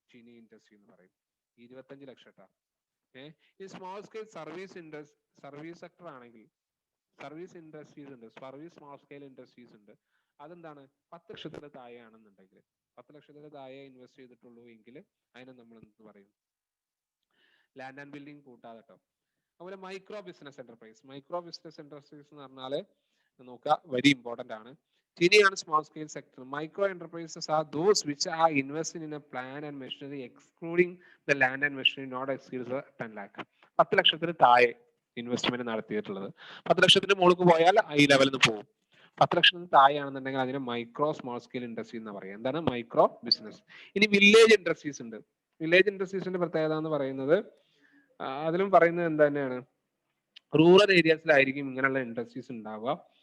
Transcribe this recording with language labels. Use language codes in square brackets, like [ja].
[ml] Chini industry എന്ന് പറയും. 25 ലക്ഷം. ഈ സ്മോൾ സ്കെയിൽ സർവീസ് സെക്ടർ ആണെങ്കിൽ, സർവീസ് ഇൻഡസ്ട്രീസ് ഉണ്ട്, സർവീസ് സ്മോൾ സ്കെയിൽ ഇൻഡസ്ട്രീസ് ഉണ്ട്. അതെന്താണ്? 10 ലക്ഷത്തിൽ താഴെയാണെന്നുണ്ടെങ്കിൽ, 10 ലക്ഷത്തിൽ താഴെ ഇൻവെസ്റ്റ് ചെയ്തിട്ടുള്ളൂ എങ്കിൽ അതിനെ നമ്മൾ എന്ത് പറയും? ലാൻഡ് ആൻഡ് ബിൽഡിംഗ് കൂട്ടാതെ കേട്ടോ. അതുപോലെ micro business enterprise. Micro business enterprise എന്ന് പറഞ്ഞാൽ നോക്കുക, വെരി ഇമ്പോർട്ടന്റ് ആണ്. [en] Tiny small scale sector. Micro enterprises are those which are invested in a plant and machinery excluding the land and machinery not exceeds 10 lakh. [ml] 10 ലക്ഷത്തിന് താഴെ investment നടത്തിയിട്ടുള്ളത്. 10 ലക്ഷത്തിന് മുകളിൽ പോയാൽ ഈ ലെവലിൽ നിന്ന് പോകും. 10 ലക്ഷത്തിന് താഴെയാണെന്നുണ്ടെങ്കിൽ അതിന് മൈക്രോ സ്മോൾ സ്കെയിൽ ഇൻഡസ്ട്രി എന്ന് പറയാം. എന്താണ്? Micro business. ഇനി വില്ലേജ് ഇൻഡസ്ട്രീസ് ഉണ്ട്. വില്ലേജ് ഇൻഡസ്ട്രീസിന്റെ പ്രത്യേകത എന്ന് പറയുന്നത് അതിലും പറയുന്നത് എന്ത് തന്നെയാണ്, റൂറൽ ഏരിയസിലായിരിക്കും ഇങ്ങനെയുള്ള ഇൻഡസ്ട്രീസ് ഉണ്ടാവുക.